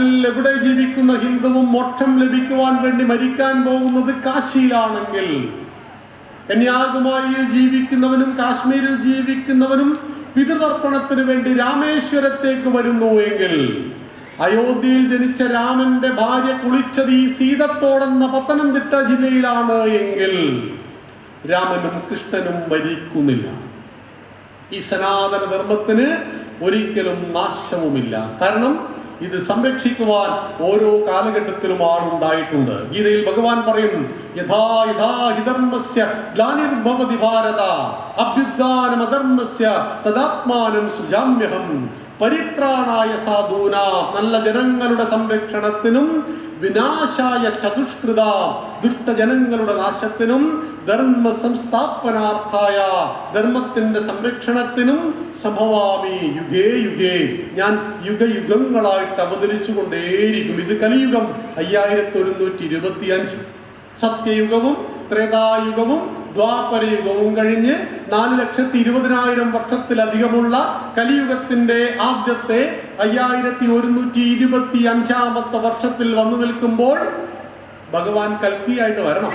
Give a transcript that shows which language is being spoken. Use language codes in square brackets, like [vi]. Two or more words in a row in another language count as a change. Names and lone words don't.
[ml] എവിടെ ജീവിക്കുന്ന ഹിന്ദുവും മോക്ഷം ലഭിക്കുവാൻ വേണ്ടി മരിക്കാൻ പോകുന്നത് കാശിയിലാണെങ്കിൽ, കന്യാകുമാരിയിൽ ജീവിക്കുന്നവനും കാശ്മീരിൽ ജീവിക്കുന്നവനും പിതൃതർപ്പണത്തിന് വേണ്ടി രാമേശ്വരത്തേക്ക് വരുന്നുവെങ്കിൽ, അയോധ്യയിൽ ജനിച്ച രാമന്റെ ഭാര്യ കുളിച്ചത് ഈ സീതത്തോടെന്ന പത്തനംതിട്ട ജില്ലയിലാണ് എങ്കിൽ രാമനും കൃഷ്ണനും മരിക്കുന്നില്ല. ഈ സനാതന ധർമ്മത്തിന് ഒരിക്കലും നാശവുമില്ല. കാരണം ഇത് സംരക്ഷിക്കുവാൻ ഓരോ കാലഘട്ടത്തിലും ആളുണ്ടായിട്ടുണ്ട്. ഗീതയിൽ ഭഗവാൻ പറയും, [sa] यथा यथा हि धर्मस्य ग्लानिर्भवति भारत अभ्युत्थानम् अधर्मस्य तदात्मानं सृजाम्यहम्. परित्राणाय साधूनाम्, [ml] നല്ല ജനങ്ങളുടെ സംരക്ഷണത്തിനും [sa] विनाशाय चतुष्कृत [ml] ദുഷ്ടജനങ്ങളുടെ നാശത്തിനും [sa] धर्म संस्थापनार्थाय [ml] ധർമ്മത്തിന്റെ സംരക്ഷണത്തിനും [sa] सम्भवामि युगे युगे, [ml] ഞാൻ യുഗയുഗങ്ങളായിട്ട് അവതരിച്ചു കൊണ്ടേയിരിക്കും. ഇത് കലിയുഗം 5125. സത്യയുഗവും ത്രേതായുഗവും ദ്വാപരയുഗവും കഴിഞ്ഞ് 4,20,000 വർഷത്തിലധികമുള്ള കലിയുഗത്തിന്റെ ആദ്യത്തെ 5125 വർഷത്തിൽ വന്നു നിൽക്കുമ്പോൾ ഭഗവാൻ കൽക്കിയായിട്ട് വരണം.